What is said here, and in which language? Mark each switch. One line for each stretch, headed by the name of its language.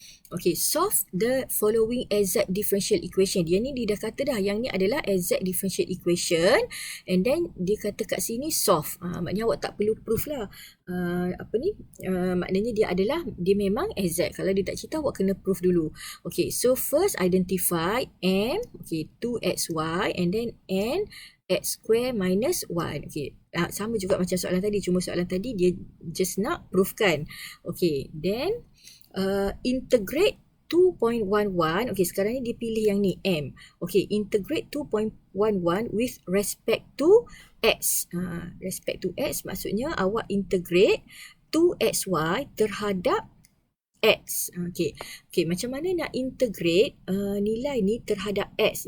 English: Okay, solve the following exact differential equation.
Malay: Dia ni dia dah kata dah, yang ni adalah
English: exact differential equation. And then
Malay: dia kata kat sini solve. Maknanya awak tak perlu proof lah. Maknanya dia memang exact. Kalau dia tak cerita, awak kena proof dulu.
English: Okay, so first identify m, okay, 2xy and then n x square minus 1.
Malay: Okay, sama juga macam soalan tadi. Cuma soalan tadi dia just nak proofkan.
English: Okay, then integrate 2.11.
Malay: Okay, sekarang ni dia pilih yang ni, M.
English: Okay, integrate 2.11 with respect to X. Respect to X
Malay: maksudnya awak integrate 2xy terhadap X. Okay, macam mana nak integrate nilai ni terhadap X?